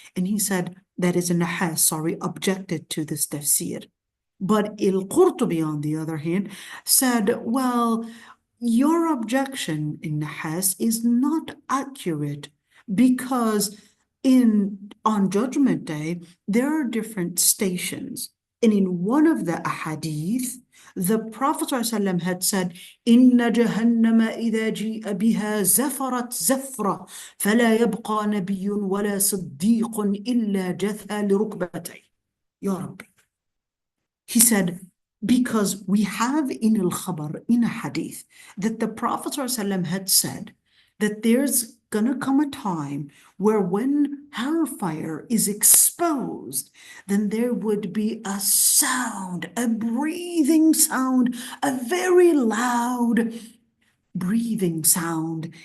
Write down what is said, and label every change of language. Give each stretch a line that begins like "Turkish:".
English: And he said, that is in Nahas, sorry, objected to this tafsir. But al-Qurtubi, on the other hand, said, well, your objection in Nahas is not accurate, because on Judgment Day, there are different stations. And in one of the ahadith, the Prophet ﷺ had said,
Arabic: إِنَّ جَهَنَّمَ إِذَا جِيءَ بِهَا زَفَرَتْ زَفْرَةً فَلَا يَبْقَى نَبِيٌّ وَلَا صِدِّيقٌ إِلَّا جَثَى لِرُكْبَتَيْهِ. Ya Rabbi.
English: He said, because we have in al-Khabar, in a hadith, that the Prophet ﷺ had said that there's going to come a time where when hellfire is exposed, then there would be a sound, a breathing sound, a very loud breathing sound.